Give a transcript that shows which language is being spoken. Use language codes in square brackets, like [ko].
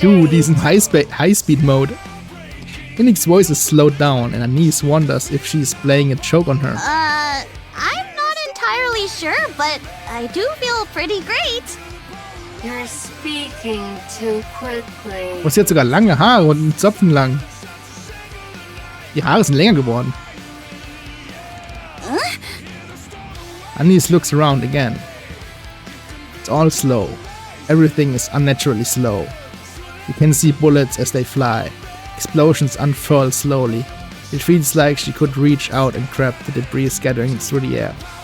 [en] Dude, he's in high-speed mode. Ninik's voice is slowed down, and Anise wonders if she's playing a joke on her. I'm not entirely sure, but I do feel pretty great. You're speaking too quickly. [de] Oh, sie hat sogar lange Haare und einen Zopfen lang. Die Haare sind länger geworden. [en] Anise looks around again. It's all slow. Everything is unnaturally slow. You can see bullets as they fly. Explosions unfurl slowly. It feels like she could reach out and grab the debris scattering through the air.